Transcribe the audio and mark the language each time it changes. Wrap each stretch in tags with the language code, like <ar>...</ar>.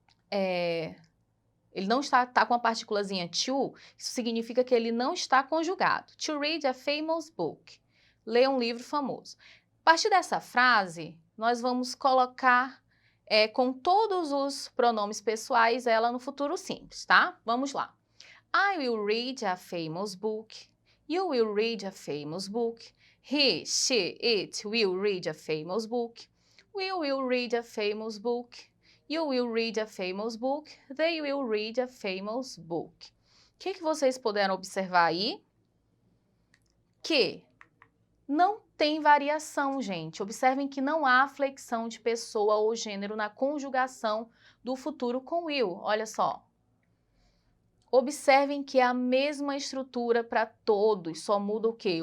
<pt>Ele não está com a partículazinha to, isso significa que ele não está conjugado.</pt> <en>To read a famous book.</en> <pt>Ler um livro famoso. A partir dessa frase, nós vamos colocar com todos os pronomes pessoais ela no futuro simples, tá? Vamos lá.</pt> <en>I will read a famous book. You will read a famous book. He, she, it will read a famous book. We will read a famous book. You will read a famous book. They will read a famous book.</en> <pt>O que vocês puderam observar aí? Que não tem variação, gente. Observem que não há flexão de pessoa ou gênero na conjugação do futuro com will. Olha só. Observem que é a mesma estrutura para todos, só muda o quê?</pt>